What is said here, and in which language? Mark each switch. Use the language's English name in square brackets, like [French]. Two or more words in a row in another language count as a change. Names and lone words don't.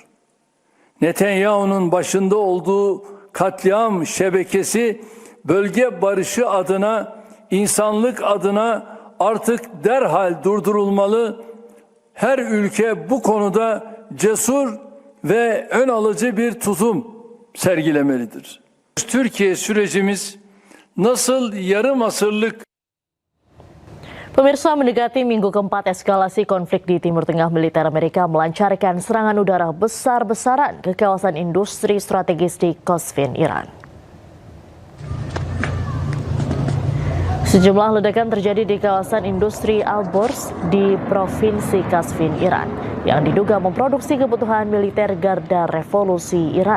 [Turkish] Netanyahu'nun başında olduğu katliam şebekesi bölge barışı adına, insanlık adına artık derhal durdurulmalı. Her ülke bu konuda cesur ve ön alıcı bir tutum sergilemelidir. Türkiye sürecimiz nasıl yarım asırlık [Indonesian] Pemirsa, mendekati minggu keempat eskalasi konflik di Timur Tengah, militer Amerika melancarkan serangan udara besar-besaran ke kawasan industri strategis di Qazvin, Iran. Sejumlah ledakan terjadi di kawasan industri Al-Borz di Provinsi Qazvin, Iran, yang diduga memproduksi kebutuhan militer Garda Revolusi Iran.